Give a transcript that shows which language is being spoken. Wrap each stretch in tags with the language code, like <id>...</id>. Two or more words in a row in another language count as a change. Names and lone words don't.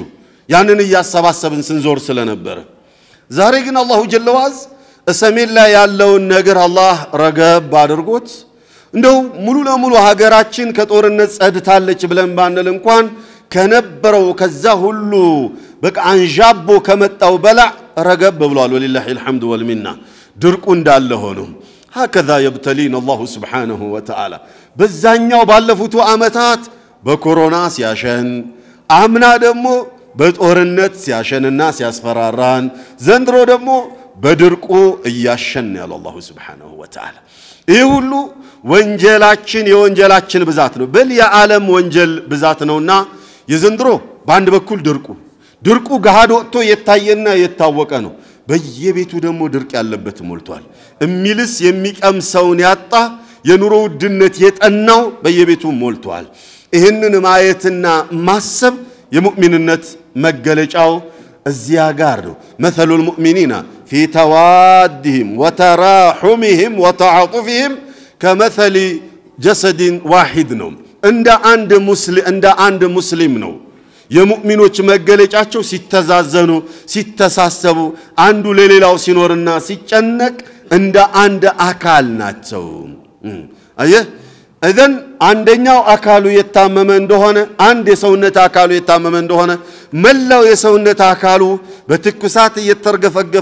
<am>ያንን ያሰባሰብን ስንዞር ስለነበር ዛሬ ግን</am> <ar>الله جل وعز</ar> <am>ሰሜን ላይ ያለውን ነገር አላህ ረገብ አድርጎት እንደው ሙሉ ለሙሉ ሀገራችን ከጦርነት ጸድታለች ብለን ባንል እንኳን ከነበረው ከዛ ሁሉ በቃ አንጃቦ ከመጣው በላ ረገብ ብሏል</am> <ar>ولله الحمد والمنة</ar> <am>ድርቁ እንዳለ ሆኖ</am> <ar>هكذا يبتلين الله سبحانه وتعالى</ar> <am>በዛኛው ባለፉት አመታት በኮሮና ሲያሸን አምና ደግሞ በጦርነት ሲያሸንና ሲያስፈራራን ዘንድሮ ደግሞ በድርቁ እያሸን ያለ አላህ</am> <ar>سبحانه وتعالى</ar> <am>ይህ ሁሉ ወንጀላችን የወንጀላችን ብዛት ነው በል የዓለም ወንጀል ብዛት ነውና የዘንድሮ በአንድ በኩል ድርቁ ገሃድ ወጥቶ የታየና የታወቀ ነው በየቤቱ ደግሞ ድርቅ ያለበት ሞልቷል እሚልስ የሚቀምሰውን ያጣ የኑሮ ውድነት የጠናው በየቤቱ ሞልቷል ይሄንን ማየትና ማሰብ የሙእሚንነት መገለጫው እዚያ ጋር ነው</am> <ar>مثل المؤمنين في توادهم وتراحمهم وتعاطفهم كمثل جسد واحد</ar> <am>ነው እንደ አንድ ሙስሊም ነው የሙእሚኖች መገለጫቸው ሲተዛዘኑ ሲተሳሰቡ አንዱ ለሌላው ሲኖርና ሲጨነቅ እንደ አንድ አካል ናቸው አየህ እذن አንደኛው አካሉ የታመመ እንደሆነ አንድ የሰውነት አካሉ የታመመ እንደሆነ መላው የሰውነት አካሉ በትኩሳት እየተርገፈገፈ</am>